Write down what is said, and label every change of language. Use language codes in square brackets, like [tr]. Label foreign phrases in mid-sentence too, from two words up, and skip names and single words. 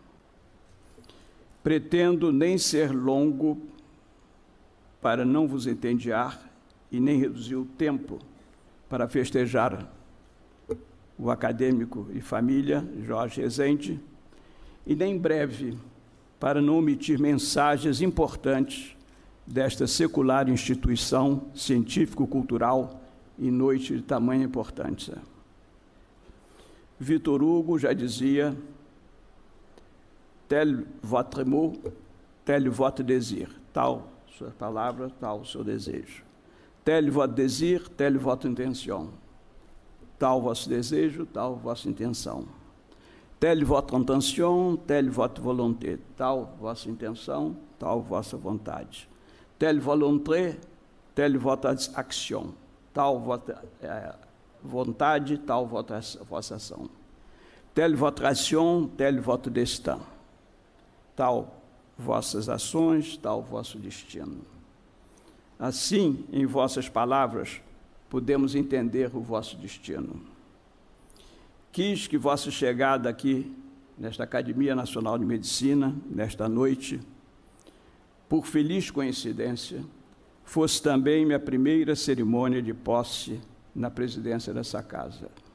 [pt] Pretendo nem ser longo para não vos entediar e nem reduzir o tempo para festejar o acadêmico e família Jorge Rezende, e nem breve para não omitir mensagens importantes desta secular instituição científico-cultural em noite de tamanha importância. Victor Hugo já dizia: [fr] tel votre mot, tel votre désir. [pt] Tal sua palavra, tal o seu desejo. [fr] Tel votre désir, tel votre intention. [pt] Tal vosso desejo, tal vossa intenção. [fr] Tel votre intention, tel votre volonté. [pt] Tal vossa intenção, tal vossa vontade. [fr] Tel volonté, tel votre action. [pt] Tal vossa vontade, tal vossa ação. [fr] Tel votre action, tel votre destin. [pt] Tal vossas ações, tal vosso destino. Assim, em vossas palavras, podemos entender o vosso destino. Quis que vossa chegada aqui, nesta Academia Nacional de Medicina, nesta noite, por feliz coincidência, fosse também minha primeira cerimônia de posse na presidência dessa casa.